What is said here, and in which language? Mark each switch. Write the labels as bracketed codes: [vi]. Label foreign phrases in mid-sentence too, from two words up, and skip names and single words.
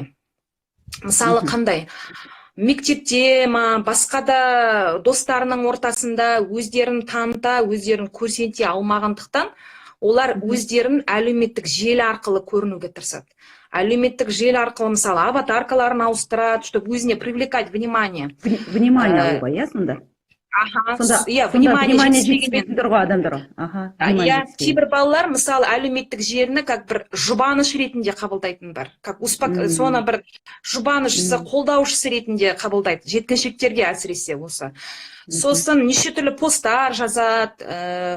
[kk] Мысалы қандай? Мектепте ма, басқа да достарының ортасында өздерін таныта, өздерін көрсете алмағандықтан, олар өздерін әлеуметтік желі арқылы көрінуге тырысады. Әлеуметтік желі арқылы мысалы аватаркаларын ауыстырады, [ru] чтобы өзіне привлекать внимание. [kk] Внимание алуға, иә, сонда? Внимание жетіспейтіндер ғой адамдар. Кейбір балалар мысалы әлеуметтік желіні как бір жұбаныш ретінде қабылдайтын бар. Соны бір жұбанышысы, қолдаушысы ретінде қабылдайды. Жеткіншектерге әсіресе осы. Сосын неше түрлі посттар жазады.